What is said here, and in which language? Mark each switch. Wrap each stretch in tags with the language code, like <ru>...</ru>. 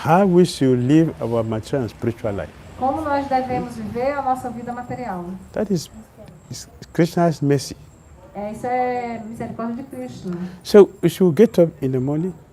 <en>how we should live our material and spiritual life.</en> <pt>como nós devemos viver a nossa vida material.</pt> <en>That is Krishna's mercy.</en> <pt>Isso é misericórdia de Krishna.</pt> <en>So we should get up in the morning,</en>